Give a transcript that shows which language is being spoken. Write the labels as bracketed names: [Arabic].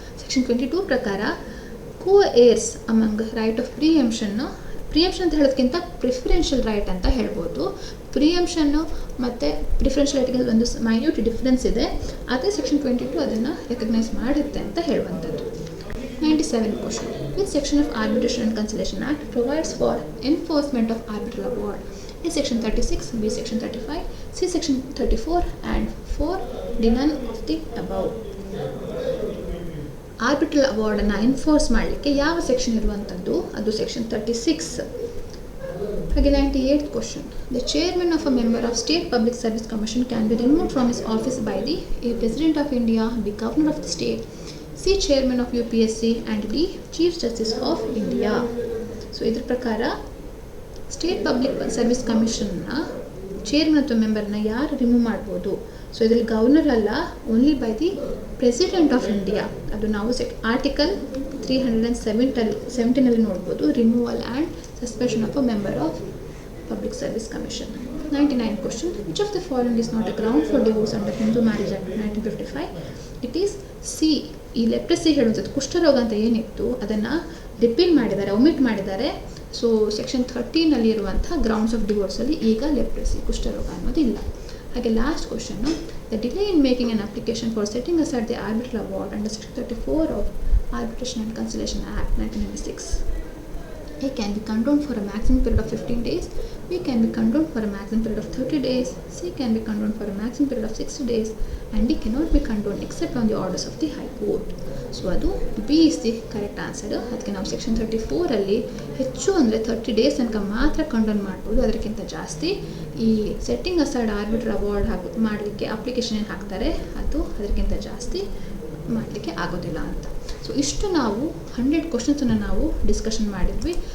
[Kannada] Section 22 ಪ್ರಕಾರ [English] co-heirs among right of preemption [Kannada] ಅಂತ ಹೇಳೋದಕ್ಕಿಂತ ಪ್ರಿಫರೆನ್ಷಿಯಲ್ ರೈಟ್ ಅಂತ ಹೇಳ್ಬೋದು. ಪ್ರಿಯಂಷನ್ನು ಮತ್ತು ಪ್ರಿಫರೆನ್ಷಿಯಲ್ ರೈಟ್ಗೆ ಒಂದು ಮೈನ್ಯೂಟ್ ಡಿಫ್ರೆನ್ಸ್ ಇದೆ, ಅದೇ ಸೆಕ್ಷನ್ 22 ಅದನ್ನು ರೆಕಗ್ನೈಸ್ ಮಾಡುತ್ತೆ ಅಂತ ಹೇಳುವಂಥದ್ದು. [English] 97th question. Which section of Arbitration and Conciliation Act provides for enforcement of arbitral award? A. Section 36, B. Section 35, C. Section 34 and 4. D. None of the above. [Kannada] ಆರ್ಬಿಟ್ರಲ್ ಅವಾರ್ಡನ್ನು enforce ಮಾಡಲಿಕ್ಕೆ ಯಾವ section ಇರುವಂಥದ್ದು? ಅದು section 36. [English] ಹಾಗೆ 98th question. The chairman of a member of State Public Service Commission can be removed from his office by the A. President of India, B. Governor of the state, C. Chairman of UPSC and D. Chief Justice of India. [Kannada] So ಇದ್ರ ಪ್ರಕಾರ state public service ಕಮಿಷನ್ನ chairman ಅಥವಾ ಮೆಂಬರ್ನ ಯಾರು remove ಮಾಡ್ಬೋದು? So ಇದರಲ್ಲಿ governor ಅಲ್ಲ, [English] Only by the President of India. [Kannada] ಅದು ನಾವು article 317 ನೋಡ್ಬೋದು, [English] Removal and suspension of a member of public service commission. 99th question. Which of the following is not a ground for divorce under Hindu Marriage Act 1955? It is C. [Kannada] ಈ leprosy ಹೇಳುವಂಥದ್ದು ಕುಷ್ಠರೋಗ ಅಂತ ಏನಿತ್ತು ಅದನ್ನು repeal ಮಾಡಿದ್ದಾರೆ, omit ಮಾಡಿದ್ದಾರೆ. So section 13 ಇರುವಂಥ grounds of ಡಿವೋರ್ಸಲ್ಲಿ ಈಗ ಲೆಪ್ರಸಿ ಕುಷ್ಠರೋಗ ಅನ್ನೋದಿಲ್ಲ. ಹಾಗೆ last question. [English] The delay in making an application for setting aside the arbitral award under section 34 of Arbitration and Conciliation Act 1996. A can be condoned for a maximum period of 15 days, B can be condoned for a maximum period of 30 days, C can be condoned for a maximum period of 60 days, and D cannot be condoned except on the orders of the High Court. [Kannada] So ಅದು [English] B is the correct answer. [Kannada] ಅದಕ್ಕೆ ನಾವು section 34 ಹೆಚ್ಚು ಅಂದರೆ 30 days ತನಕ ಮಾತ್ರ ಕಂಡೋನ್ ಮಾಡ್ಬೋದು, ಅದಕ್ಕಿಂತ ಜಾಸ್ತಿ ಈ ಸೆಟ್ಟಿಂಗ್ ಅಸೈಡ್ ಆರ್ಬಿಟ್ರಲ್ ಅವಾರ್ಡ್ ಮಾಡಲಿಕ್ಕೆ ಅಪ್ಲಿಕೇಶನ್ ಏನು ಹಾಕ್ತಾರೆ ಅದು ಅದಕ್ಕಿಂತ ಜಾಸ್ತಿ ಮಾಡಲಿಕ್ಕೆ ಆಗೋದಿಲ್ಲ ಅಂತ. ಸೊ ಇಷ್ಟು ನಾವು 100 ಕ್ವಶನ್ಸನ್ನು ನಾವು ಡಿಸ್ಕಷನ್ ಮಾಡಿದ್ವಿ.